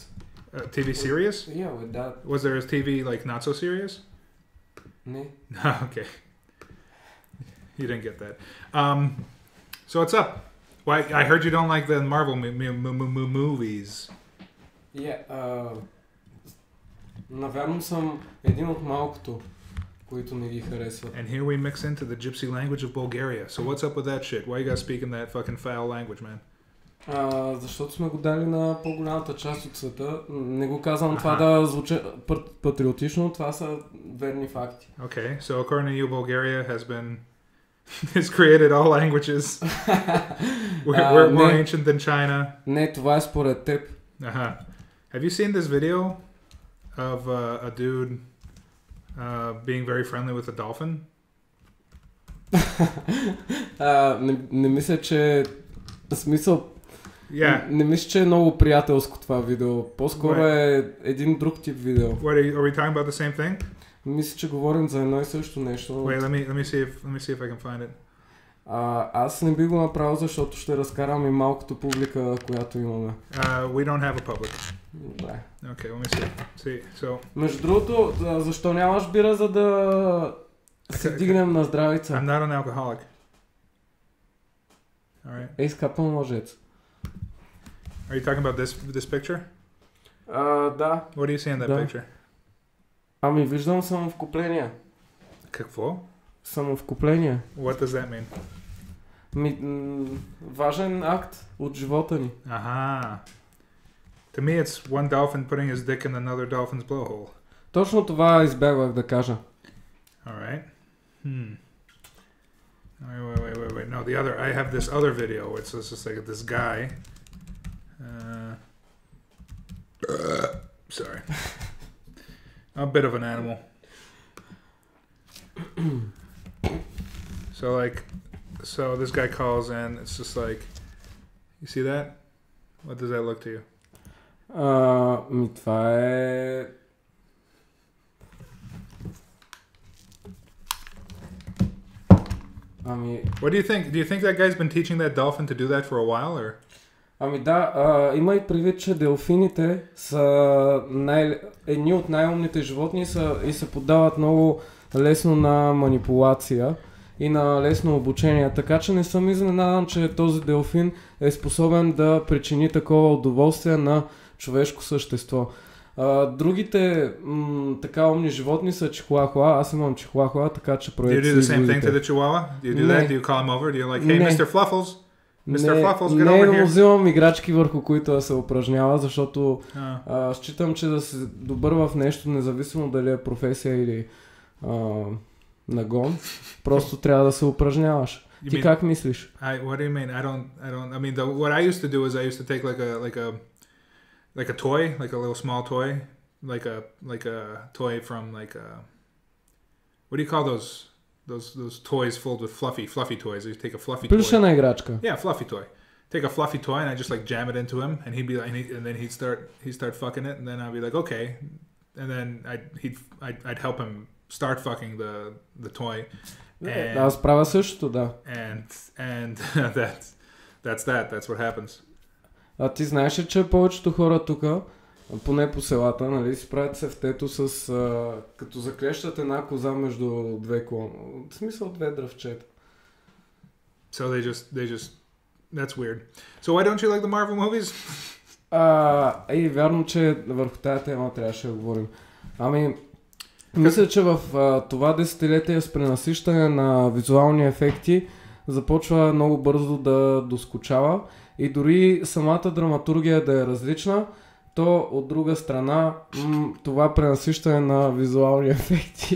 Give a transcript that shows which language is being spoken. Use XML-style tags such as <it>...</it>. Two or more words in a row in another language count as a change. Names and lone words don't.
<en>TV series? Yeah, with that. Was there a TV like not so serious? No. Okay. You didn't get that. So what's up? Why? I heard you don't like the Marvel movies. Yeah,</en> <bg>навярно съм един от малкото, които не ги харесват.</bg> <en>And here we mix into the gypsy language of Bulgaria. So what's up with that shit? Why you guys speaking that fucking foul language, man?</en> <bg>Защото сме го дали на по-голямата част от света. Не го казвам това да звучи патриотично, това са верни факти.</bg> <en>Okay, so according to you, Bulgaria has created all languages. We're more ancient than China.</en> <bg>Не, това е според теб.</bg> <en>Have you seen this video of a dude being very friendly with a dolphin?</en> <bg>Не мисля, че смисъл.</bg> <en>Yeah.</en> <bg>Не мисля, че е много приятелско това видео. По-скоро е един друг тип видео.</bg> <en>What are we talking about the same thing?</en> <bg>Мисля, че говорим за едно и също нещо.</bg> <en>Wait, let me see if I can find it.</en> <bg>Аз не би го направил, защото ще разкарам и малкото публика, която имаме.</bg> <en>We don't have a public.</en> <bg>Добре.</bg> <en>Okay, let me see. So.</en> <bg>Между другото, защо нямаш бира, за да си дигнем на здравица?</bg> <en>I'm not an alcoholic. Alright.</en> <bg>Ей, скапан лъжец.</bg> <en>Are you talking about this picture?</en> <bg>Да.</bg> <en>What do you see in that picture?</en> <bg>Ами виждам самовкупление. Какво? Самовкупление.</bg> <en>What does that mean?</en> <bg>Важен акт от живота ни.</bg> <en>To me it's one dolphin putting his dick in another dolphin's blowhole.</en> <bg>Точно това избягвах да кажа.</bg> <en>Alright. Wait. No, I have this other video. It's just like this guy. Sorry. I'm a bit of an animal. So this guy calls in. It's just like, you see that? What does that look to you?</en> <bg>Това е...</bg> <en>What do you think? Do you think that guy's been teaching that dolphin to do that for a while, or?</en> <bg>Има и предвид, че делфините са едни от най-умните животни и се поддават много лесно на манипулация и на лесно обучение. Така че не съм изненадан, че този делфин е способен да причини такова удоволствие на човешко същество. Другите така умни животни са чихуахуа. Аз имам чихуахуа, така че проект си изводите.</bg> <en>Do you do the same thing to the chihuahua? Do you do that? Do you call him over? Do you like, hey, Mr. Fluffles? Mr. Fluffles, get over here.</en> <bg>Не взимам играчки, върху които да се упражнява, защото считам, че да се добър в нещо, независимо дали е професия или нагон, просто трябва да се упражняваш. Ти как мислиш?</bg> <en>What do you mean? I mean, what I used to do is I used to take like a toy, like a little small toy, like a toy from what do you call those toys filled with fluffy toys? You take a fluffy toy.</en> <bg>Плюшена играчка.</bg> <en>Yeah, fluffy toy. Take a fluffy toy and I just like jam it into him, and he'd be like, and then he'd start fucking it, and then I'd be like, okay, and then I'd help him start fucking the toy.</en> <bg>Аз правя същото, да.</bg> <en>And that's what happens.</en> <bg>А ти знаеш ли, че повечето хора тук, поне по селата, нали, си правят сефтето с като заклещат една коза между две клона. В смисъл две дръвчета.</bg> <en>So they just that's weird. So why don't you like the Marvel movies?</en> <bg>Вярно, че върху тази тема трябваше да говорим. Ами, Мисля, че в това десетилетие с пренасищане на визуални ефекти започва много бързо да доскучава и дори самата драматургия да е различна, то от друга страна това пренасищане на визуални ефекти</bg>